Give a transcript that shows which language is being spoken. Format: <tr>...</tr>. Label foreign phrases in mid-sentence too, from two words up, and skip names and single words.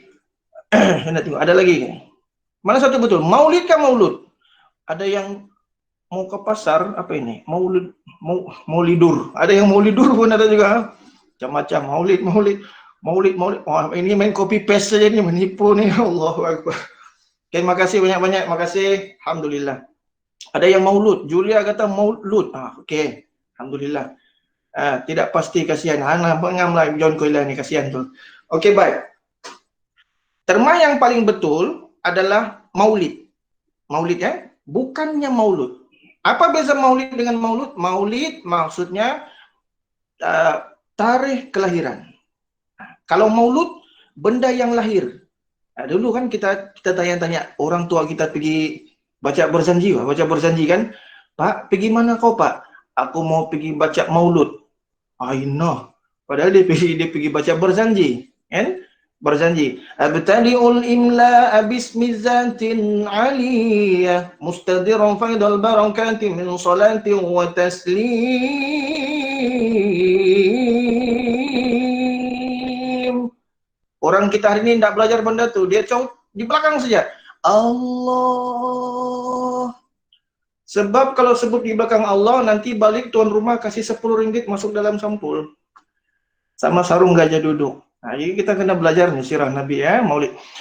<ms>Saya nak tengok, ada lagi. Mana satu betul? Maulid kah maulud? Ada yang mau ke pasar, apa ini? Maulidur. Ada yang maulidur pun ada juga. Macam-macam. Maulid. Oh, ini main copy paste saja ni, menipu ni.</ms> <ar>الله أكبر.</ar> <ms>Okay, makasih banyak-banyak. Makasih. Alhamdulillah. Ada yang maulud. Julia kata maulud. Okey. Alhamdulillah. Tidak pasti, kasihan. Hana pengam lah John Koila ni, kasihan tu. Okey, baik. Terma yang paling betul adalah maulid. Maulid ya. Bukannya maulud. Apa beza maulid dengan maulud? Maulid maksudnya tarikh kelahiran. Kalau maulud, benda yang lahir. Dulu kan kita tanya-tanya orang tua kita pergi baca berjanji kan. Pak, pergi mana kau Pak? Aku mau pergi baca maulud. No. Padahal dia pergi baca berjanji. Kan? Berjanji.</ms> <ar>أبتدئ الإملاء باسم الذات العلية مستدرا فيض البركات من صلاة وتسليم.</ar> <ms>Orang kita hari ini tidak belajar benda tu, dia di belakang saja. Allah. Sebab kalau sebut di belakang Allah, nanti balik tuan rumah kasih 10 ringgit masuk dalam sampul. Sama sarung gajah duduk. Nah, jadi kita kena belajar nih sirah Nabi ya, maulid.</ms>